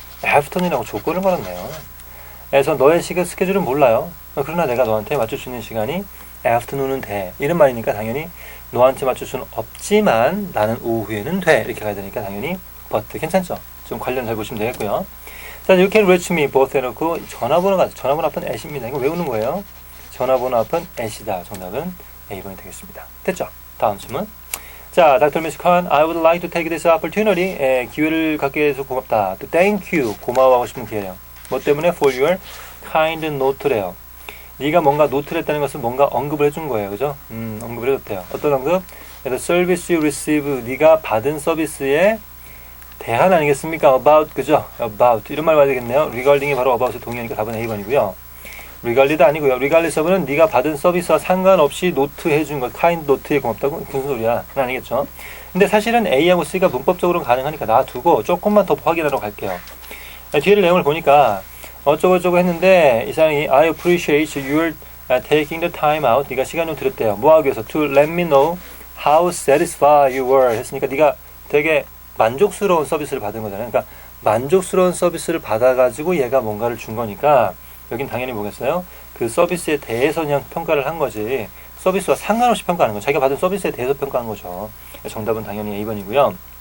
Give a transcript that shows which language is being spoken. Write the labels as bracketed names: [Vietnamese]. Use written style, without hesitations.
[Korean] 애프터눈이라고 조건을 걸었네요. 그래서 너의 스케줄은 몰라요. 그러나 내가 너한테 맞출 수 있는 시간이 애프터눈은 돼. 이런 말이니까 당연히 너한테 맞출 수는 없지만 나는 오후에는 돼. 이렇게 가야 되니까 당연히 but 괜찮죠? 좀 관련 잘 보시면 되겠고요. 자, [English] you can reach me both [Korean] 해놓고 전화번호 앞은 at입니다. 이거 외우는 거예요. 전화번호 앞은 at이다. 정답은 A번이 되겠습니다. 됐죠? 다음 질문. 자, Dr. [English] Miss Khan, I would like to take this opportunity. [Korean] 기회를 갖게 해서 고맙다. [English] To thank you. [Korean] 고마워하고 싶은 기회래요. 뭐 때문에? [English] For your kind note래요. [Korean] 네가 뭔가 노트를 했다는 것은 뭔가 언급을 해준 거예요. 그죠? 언급을 해줬대요. 어떤 언급? [English] The service you receive. [Korean] 네가 받은 서비스에 대한 아니겠습니까? About. 그죠? About. 이런 말 봐야 되겠네요. Regarding이 바로 about의 동의하니까 답은 A번이고요. Regard도 아니고요. Regardless of는 네가 받은 서비스와 상관없이 노트 해준 것. kind 노트에 고맙다고? 무슨 소리야? 그건 아니겠죠. 근데 사실은 A하고 C가 문법적으로는 가능하니까 놔두고 조금만 더 확인하러 갈게요. 뒤에 내용을 보니까 어쩌고저쩌고 했는데 이 사람이 [English] I appreciate your taking the time out. [Korean] 네가 시간 좀 들였대요. 뭐 하기 위해서? [English] To let me know how satisfied you were. [Korean] 했으니까 네가 되게 만족스러운 서비스를 받은 거잖아요. 그러니까 만족스러운 서비스를 받아가지고 얘가 뭔가를 준 거니까 여긴 당연히 뭐겠어요? 그 서비스에 대해서 그냥 평가를 한 거지 서비스와 상관없이 평가하는 거. 자기가 받은 서비스에 대해서 평가한 거죠. 정답은 당연히 A번이고요.